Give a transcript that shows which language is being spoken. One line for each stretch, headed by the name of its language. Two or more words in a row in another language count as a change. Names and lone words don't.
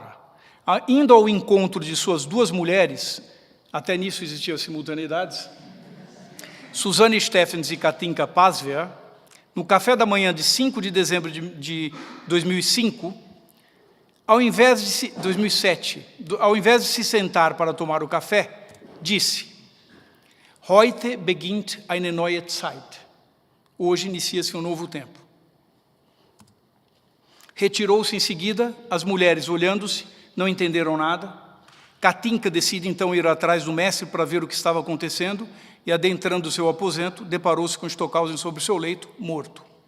Portuguese: Indo ao encontro de suas 2 mulheres, até nisso existiam simultaneidades, Susanne Steffens e Katinka Pasveer, no café da manhã de 5 de dezembro de 2005, ao invés de 2007, ao invés de se sentar para tomar o café, disse:
German: Heute beginnt eine neue Zeit.
Portuguese: Hoje inicia-se um novo tempo. Retirou-se em seguida, as mulheres, olhando-se, não entenderam nada. Katinka decide então ir atrás do mestre para ver o que estava acontecendo e, adentrando o seu aposento, deparou-se com Stockhausen sobre seu leito, morto.